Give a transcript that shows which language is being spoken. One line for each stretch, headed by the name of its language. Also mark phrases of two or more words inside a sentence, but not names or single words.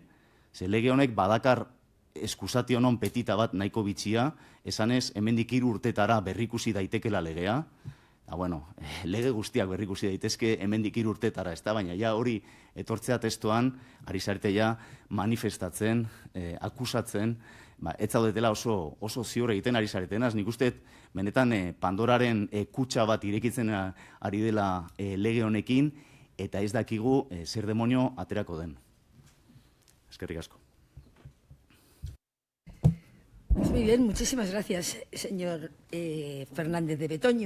Basque: ze lege honek badakar
Latin: eskusatio non petita
Basque: bat nahiko bitxia, esanez, hemendik 3 urtetara berrikusi daitekela legea, lege guztiak berrikusi daitezke hemendik 3 urtetara, ez da, baina ja hori etortzea testoan, ari zarete ja manifestatzen, akusatzen, ez zaudetela oso ziur egiten ari zaretenaz, nik uste benetan Pandoraren kutxa bat irekitzen ari dela lege honekin, eta ez dakigu zer demonio aterako den. Eskerrik asko.
Spanish: Pues muy bien, muchísimas gracias, señor Fernández de Betoño.